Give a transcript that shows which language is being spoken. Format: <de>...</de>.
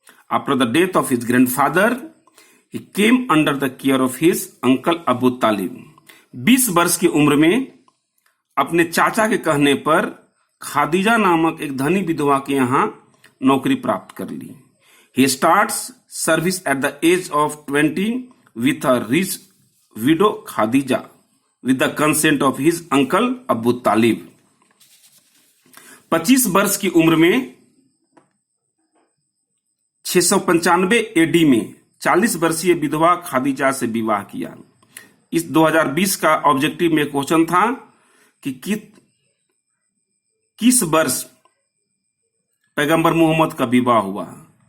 <en>After the death of his grandfather he came under the care of his uncle Abu Talib.</en> <hi>20 वर्ष की उम्र में अपने चाचा के कहने पर खादीजा नामक एक धनी विधवा के यहाँ नौकरी प्राप्त कर ली।</hi> <en>He starts service at the age of 20 with a rich widow Khadija with the consent of his uncle Abu Talib।</en> <hi>25 वर्ष की उम्र में 695 एडी में 40 वर्षीय विधवा खादीजा से विवाह किया। इस 2020 का ऑब्जेक्टिव में क्वेश्चन था कि किस वर्ष पैगंबर मोहम्मद का विवाह हुआ।</hi>